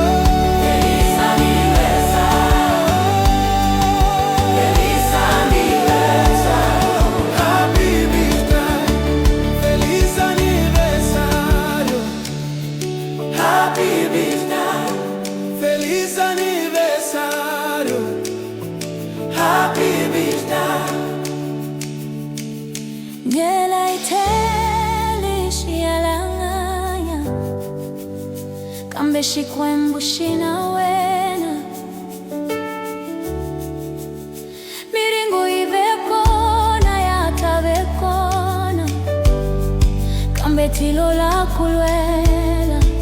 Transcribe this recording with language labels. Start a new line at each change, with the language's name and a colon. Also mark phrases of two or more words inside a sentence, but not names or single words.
Portuguese: Feliz aniversário. Feliz aniversário.
English: Happy birthday.
Portuguese: Feliz aniversário.
English: Happy birthday.
Portuguese: Feliz aniversário.
English: Happy birthday.
Tsonga: Ngela iteli shiyalanganya, kambe Xikwembu xina wena. Miringo ive kona yatave kona, kambe tilo la kulwela.